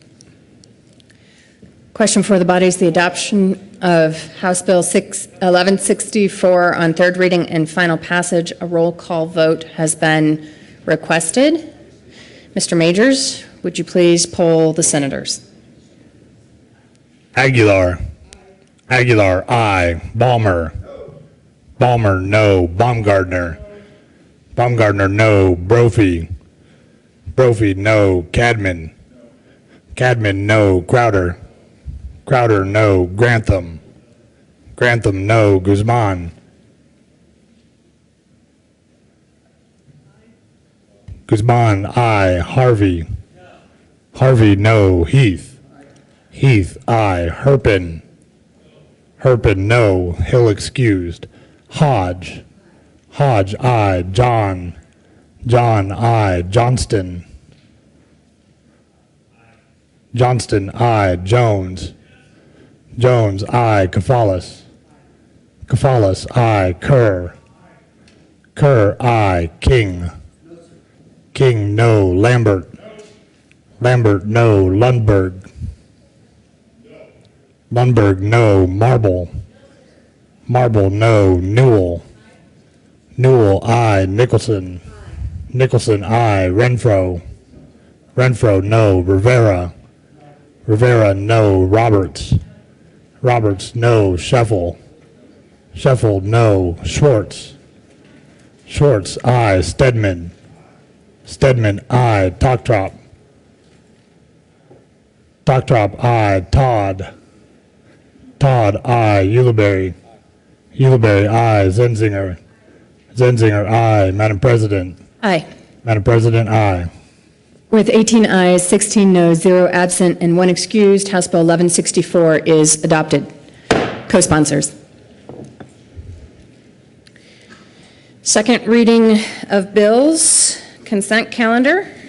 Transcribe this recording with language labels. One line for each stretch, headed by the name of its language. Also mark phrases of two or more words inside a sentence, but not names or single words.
English: Question for the body is the adoption of House Bill 1164 on third reading and final passage. A roll call vote has been requested. Mr. Majors, would you please poll the senators? Aguilar. Aguilar, aye. Balmer. Balmer, no. Baumgartner. Baumgartner, no. Brophy. Brophy, no. Cadman. Cadman, no. Crowder. Crowder, no. Grantham. Grantham, no. Guzman. Guzman, aye. Harvey. Harvey, no. Heath. Heath, aye. Herpin. Herpin, no. Hill excused. Hodge. Hodge, aye. John. John, aye. Johnston. Johnston, aye. Jones. Jones, aye. Kafalis. Kafalis, aye. Kerr. Kerr, aye. King. King, no. Lambert. Lambert, no. Lundberg. Lundberg, no. Marble. Marble, no. Newell. Newell, aye. Nicholson. Nicholson, aye. Renfro. Renfro, no. Rivera. Rivera, no. Roberts. Roberts, no. Sheffel. Sheffel, no. Schwartz. Schwartz, aye. Stedman. Stedman, aye. Toktrop. Toktrop, aye. Todd. Todd, aye. Ulibarri. Ulibarri, aye. Zenzinger. Zenzinger, aye. Madam President. Aye. Madam President, aye. With 18 ayes, 16 noes, 0 absent, and 1 excused, House Bill 1164 is adopted. Co-sponsors. Second reading of bills, consent calendar.